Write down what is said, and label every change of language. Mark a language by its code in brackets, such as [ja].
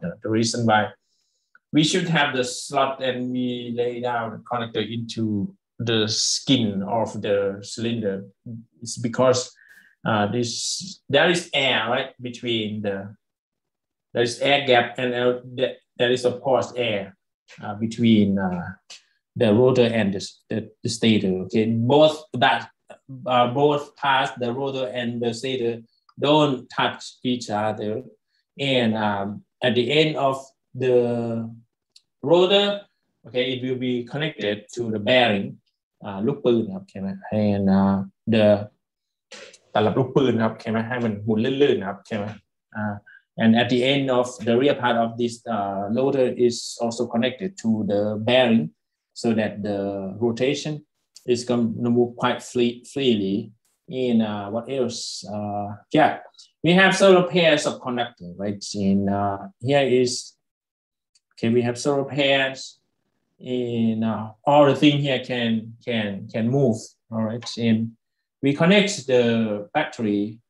[en] The reason why we should have the slot and we lay down the connector into the skin of the cylinder is because there is air right between there is air gap and there is of course air between the rotor and the stator. Okay, both parts, the rotor and the stator, don't touch each other, and at the end of the rotor, okay, it will be connected to the bearing. [th] ลูกปืนครับใช่ไหม [en] and the [th] ตลับลูกปืนครับใช่ไหมให้มันหมุนลื่นๆครับใช่ไหม [en] and at the end of the rear part of this rotor is also connected to the bearing so that the rotation is going to move quite freely. In what else? Yeah, we have several pairs of conductor, right? In here is okay. We have several pairs. In all the thing here can move. All right, and we connect the battery.